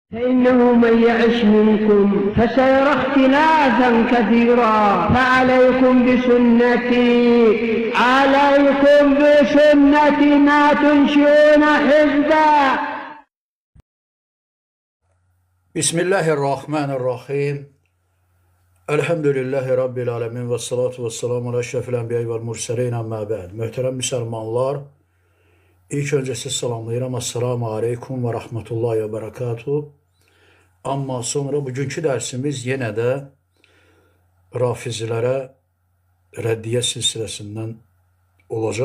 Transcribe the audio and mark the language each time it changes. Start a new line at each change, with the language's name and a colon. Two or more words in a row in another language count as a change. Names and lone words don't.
Arabic: فإنه من يعش منكم فسيرى اختلافا كثيرا فعليكم بسنتي ما تنشئون حزبا. Bismillahirrahmanirrahim. الحمد لله رب العالمين والصلاة والسلام على أشرف الأنبياء والمرسلين أما بعد.
Azerbaijani: Möhtərəm müsəlmanlar, ilk öncə siz salamlayıram.
Arabic: السلام عليكم ورحمة الله وبركاته.
Azerbaijani: Amma sonra bugünkü dərsimiz yenə də rafizilərə rəddiyə silsiləsindən olacaq.